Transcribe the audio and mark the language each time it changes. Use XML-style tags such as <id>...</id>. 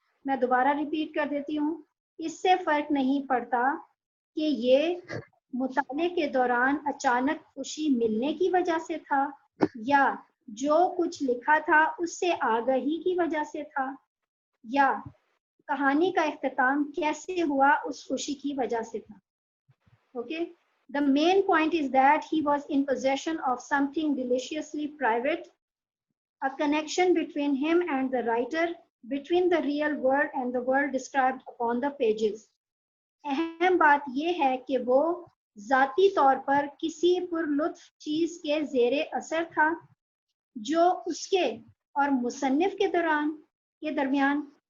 <ur>میں دوبارہ ریپیٹ کر دیتی ہوں. اس سے فرق نہیں پڑتا کہ یہ مطالعے کے دوران اچانک خوشی ملنے کی وجہ سے تھا, یا جو کچھ لکھا تھا اس سے آگہی کی وجہ سے تھا, یا کہانی کا اختتام کیسے ہوا اس خوشی کی وجہ سے تھا. Okay.</ur> <en>The main point is that he was in possession of something deliciously private, a connection between him and the writer, between the real world and the world described upon the pages.</en> <ur>اہم بات یہ ہے کہ وہ ذاتی طور پر کسی پر لطف چیز کے زیر اثر تھا جو اس کے اور مصنف کے درمیان</ur>